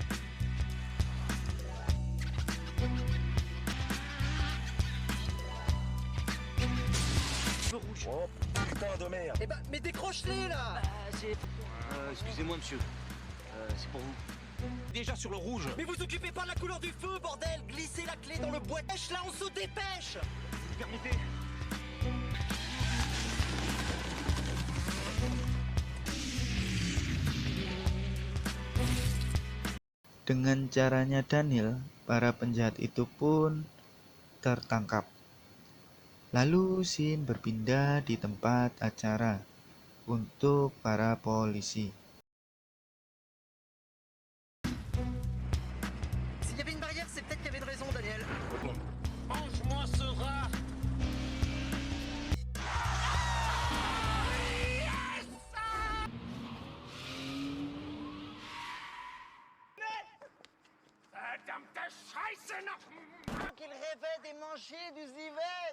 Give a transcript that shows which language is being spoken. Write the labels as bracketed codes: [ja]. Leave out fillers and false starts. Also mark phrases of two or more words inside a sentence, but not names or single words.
[fr] Feu rouge. Oh, putain de merde. Eh bah, mais décroche-les, là. Excusez-moi, monsieur. C'est pour vous. Déjà sur le rouge. Mais vous occupez pas de la couleur du feu, bordel. Glissez la clé dans le boîte. Là, on se dépêche. Vous permettez? [id] Dengan caranya Daniel, para penjahat itu pun tertangkap. Lalu scene berpindah di tempat acara untuk para polisi. [fr] S'il y avait une barrière, c'est peut-être qu'il y avait une raison, Daniel. Mange-moi ce rat. Qu'il rêvait des manger du Zivet.